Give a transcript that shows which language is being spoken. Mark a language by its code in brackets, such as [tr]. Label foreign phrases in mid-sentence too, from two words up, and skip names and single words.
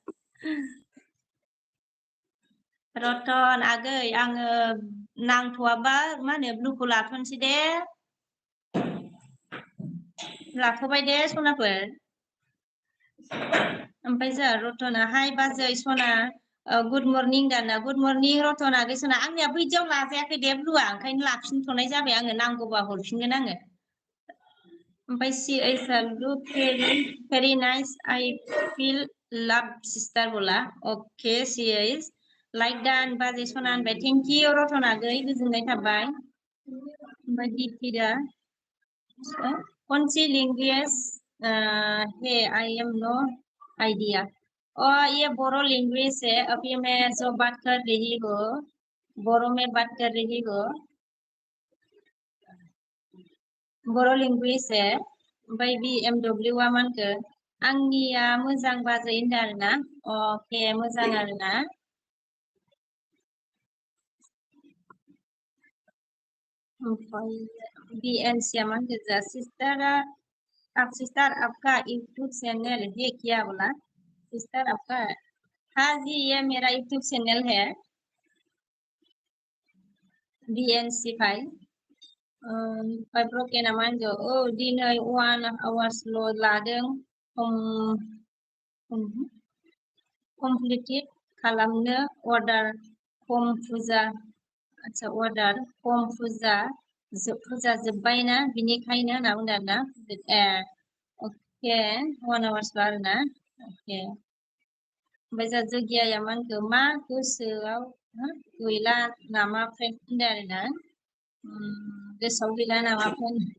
[brx] रतन आगै आङो नांथ'आबा मा होनो ब्लुखौ लाथ'नोसै दे लाथ'बाय दे सनाफोर ओमफ्राय जोंहा रतना हाय बाजै सना [en] good morning [brx] दाना गुड मर्निं रतन आगै सना आंनिया बैदियाव लाजायाखै दे ब्लुआ ओंखायनो लाफिनथ'नाय जाबाय आङो नांगौबा हरफिनगोन आङो ओमफ्राय [en] She is look very nice I feel love sister [hi] बोला [brx] ओके सी इज लाइक दान बाजै सना होनबाय [en] thank you [brx] रतन आगै गोजोननाय थाबाय ओमफ्राय दिपिदा [hi] कौन सी लैंग्वेज है [en] I am no idea [hi] और ये बोरो लैंग्वेज है अभी मैं जो बात कर रही हूँ बोरो में बात कर रही हूँ बोरो लैंग्वेज है [brx] ओमफ्राय BMW आ मा होनखो आंनिया मोजां बाजै होनदों आरोना अके मोजां आरोना ओमफ्राय BNC आ मा होनखो [hi] सिस्टर आपका यूट्यूब चैनल है क्या बोला सिस्टर आपका हाँ जी ये मेरा यूट्यूब चैनल है BNC भाई [brx] ओमफ्राय ब्रकेना मा होनदों औ दिनै 1 आवार्सल' लादों कमप्लिटेड खालामनो अर्डार खम फुजा आच्छा अर्डार खम फुजा जोब्बायना बिनिखायनो होनना बुंदों आरोना अके 1 आवार्सल' आरोना अके ओमफ्राय जोंहा जोगियाया मा होनखो मा गोसोआव गैला नामा फ्रेन्ड होनदों आरोना गोसोआव गैला नामा फ्रेन्ड